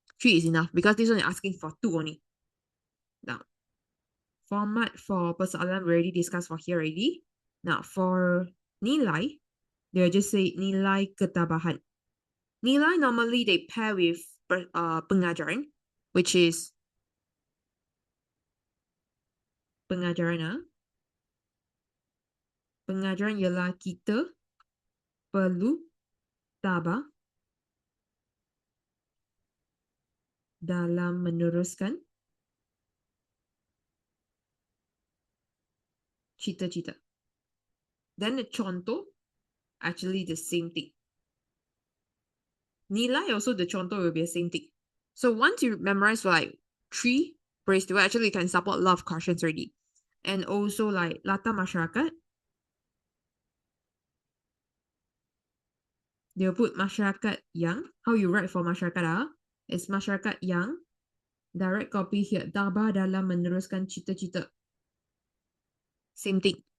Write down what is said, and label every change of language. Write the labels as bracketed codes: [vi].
[en] 3 is enough because this one is asking for 2 only. Now, format for persoalan we already discussed for here already. Now, for nilai, they'll just say [ms] nilai ketabahan. [en] Nilai normally they pair with pengajaran, which is pengajaran. [ms] Pengajaran ialah kita perlu tabah dalam meneruskan cita-cita. [en] Then the contoh, actually the same thing. Nilai also the contoh will be the same thing. So once you memorize for like 3 peristiwa, actually you can support a lot of questions already. And also like latar masyarakat, they'll put masyarakat yang, how you write for masyarakat is masyarakat yang, direct copy here, [ms] tabah dalam meneruskan cita-cita. [en] Same thing.